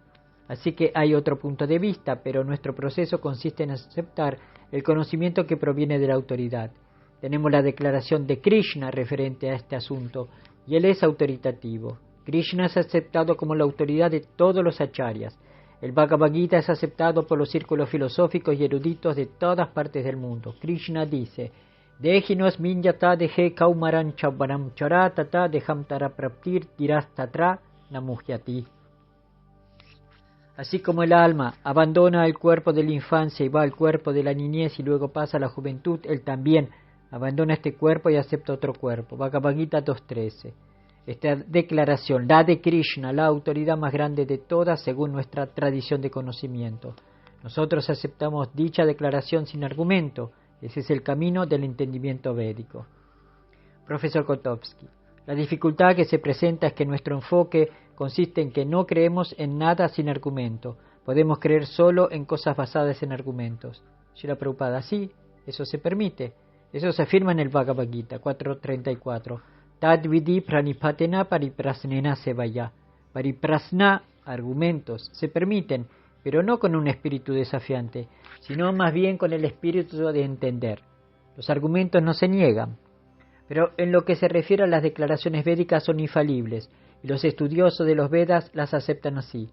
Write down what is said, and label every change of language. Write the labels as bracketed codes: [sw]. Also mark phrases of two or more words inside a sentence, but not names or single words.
[es] Así que hay otro punto de vista, pero nuestro proceso consiste en aceptar el conocimiento que proviene de la autoridad. Tenemos la declaración de Krishna referente a este asunto, y él es autoritativo. Krishna es aceptado como la autoridad de todos los acharyas. El Bhagavad Gita es aceptado por los círculos filosóficos y eruditos de todas partes del mundo. Krishna dice, [sa] Dejinos minyata deje kaumaran chabbaram chara tata deham tara praptir tirastatra namuhyati. [es] Así como el alma abandona el cuerpo de la infancia y va al cuerpo de la niñez y luego pasa a la juventud, él también abandona este cuerpo y acepta otro cuerpo. Bhagavad Gita 2.13. Esta declaración, la de Krishna, la autoridad más grande de todas según nuestra tradición de conocimiento. Nosotros aceptamos dicha declaración sin argumento. Ese es el camino del entendimiento védico. Profesor Kotowski, la dificultad que se presenta es que nuestro enfoque consiste en que no creemos en nada sin argumento. Podemos creer solo en cosas basadas en argumentos. Srila Prabhupada, sí, eso se permite. Eso se afirma en el Bhagavad Gita 4.34. [sa] Tad vidi pranipatena pariprasnena sevaya. [es] Pariprasna, argumentos, se permiten, pero no con un espíritu desafiante, sino más bien con el espíritu de entender. Los argumentos no se niegan, pero en lo que se refiere a las declaraciones védicas son infalibles, y los estudiosos de los Vedas las aceptan así.